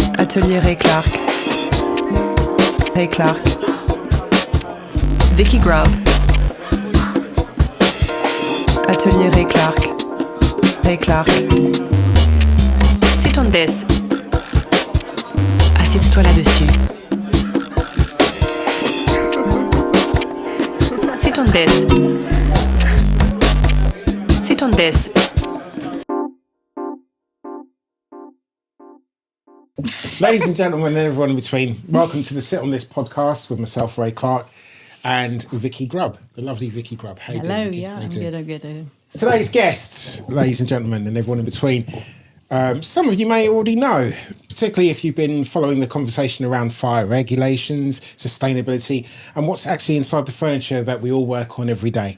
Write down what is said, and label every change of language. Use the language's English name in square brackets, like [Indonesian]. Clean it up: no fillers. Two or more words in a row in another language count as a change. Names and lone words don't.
[French] Atelier Ray Clark. Ray Clark. Vicky Grubb. Atelier Ray Clark. Ray Clark. C'est ton desk. Assieds-toi là-dessus. C'est ton desk. C'est ton desk. [English] Ladies and gentlemen and everyone in between, welcome to the Sit on This podcast with myself, Ray Clark, and Vicky Grubb, the lovely Vicky Grubb. How you doing, Vicky? Yeah, I'm good. Today's guests, ladies and gentlemen and everyone in between, some of you may already know, particularly if you've been following the conversation around fire regulations, sustainability, and what's actually inside the furniture that we all work on every day.